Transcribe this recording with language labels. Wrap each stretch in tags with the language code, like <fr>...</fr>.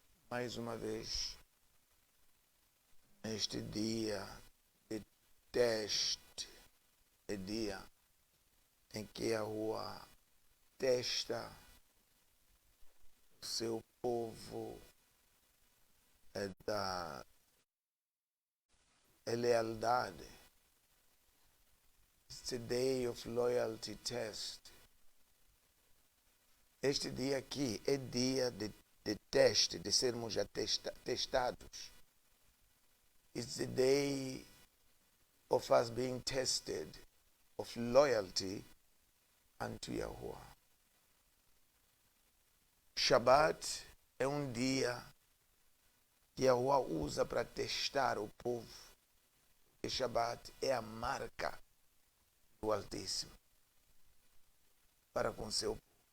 <pt>Mais uma vez, neste dia de teste, é dia em que a rua testa o seu povo da lealdade.</pt> <en>It's a day of loyalty test.</en> <pt>Este dia aqui é dia de teste, de sermos testados.</pt> <en>It's the day of us being tested, of loyalty unto Yahuwah.</en> <pt>Shabbat é um dia que Yahuwah usa para testar o povo. E Shabbat é a marca do Altíssimo para com seu povo.</pt>